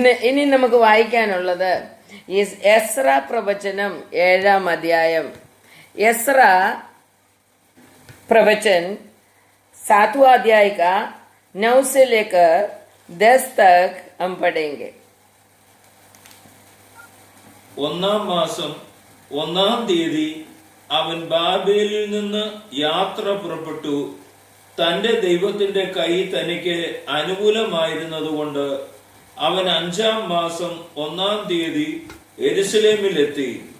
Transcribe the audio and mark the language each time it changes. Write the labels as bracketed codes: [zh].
[ml] ഇനി നമുക്ക് വായിക്കാനുള്ളത് എസ്ര പ്രവചനം 7-ാം അധ്യായം. [hi] എസ്ര प्रवचन 7वां अध्याय का 9 से लेकर 10 तक हम पढ़ेंगे. [ml] 1-ാം മാസം 1-ാം തീയതി അവൻ ബാബേലിൽ നിന്ന് യാത്ര പുറപ്പെട്ടു. തന്റെ ദൈവത്തിന്റെ കൈ തനിക്ക് അനുകൂലമായിരുന്നതുകൊണ്ട് അവൻ 5-ാം മാസം 1-ാം തീയതി യെരുശലേമിലെത്തി.